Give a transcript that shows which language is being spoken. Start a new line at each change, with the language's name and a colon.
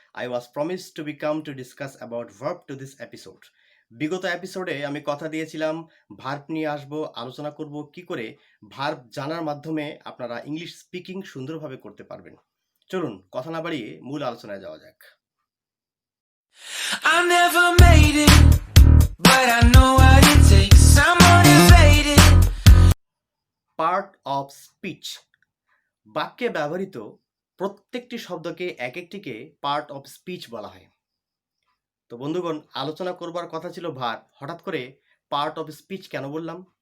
English: I was promised to become to discuss about verb to this episode.
Bangla: বিগত এপিসোডে আমি কথা দিয়েছিলাম ভার্ব নিয়ে আসব, আলোচনা করব কি করে ভার্ব জানার মাধ্যমে আপনারা ইংলিশ স্পিকিং সুন্দরভাবে করতে পারবেন। চলুন কথা না বাড়িয়ে মূল আলোচনায় যাওয়া যাক।
English: I never made it, but I know what it takes. I'm motivated.
Bangla: Part of speech, বাক্যে ব্যবহৃত প্রত্যেকটি শব্দকে এক একটিকে পার্ট অফ স্পিচ বলা হয়। তো বন্ধুগণ, আলোচনা করবার কথা ছিল ভার্ব, হঠাৎ করে পার্ট অফ স্পিচ কেন বললাম?